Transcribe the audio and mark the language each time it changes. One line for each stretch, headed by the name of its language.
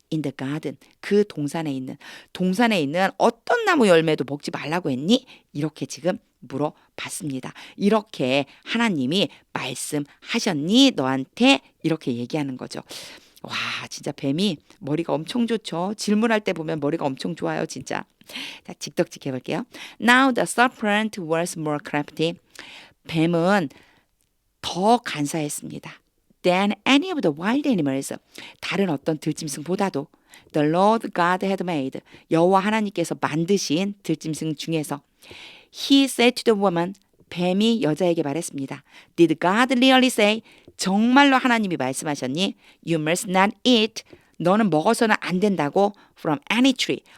English: In the garden
Korean: 그 동산에 있는 어떤 나무 열매도 먹지 말라고 했니? 이렇게 지금 물어봤습니다. 이렇게 하나님이 말씀하셨니? 너한테 이렇게 얘기하는 거죠. 와, 진짜 뱀이 머리가 엄청 좋죠. 질문할 때 보면 머리가 엄청 좋아요, 진짜. 자, 직독직 해볼게요.
English: Now the serpent was more crafty.
Korean: 뱀은 더 간사했습니다.
English: Than any of the wild animals.
Korean: 다른 어떤 들짐승보다도
English: The Lord God had made.
Korean: 여호와 하나님께서 만드신 들짐승 중에서
English: He said to the woman.
Korean: 뱀이 여자에게 말했습니다.
English: Did God really say?
Korean: 정말로 하나님이 말씀하셨니?
English: You must not eat.
Korean: 너는 먹어서는 안 된다고.
English: From any tree.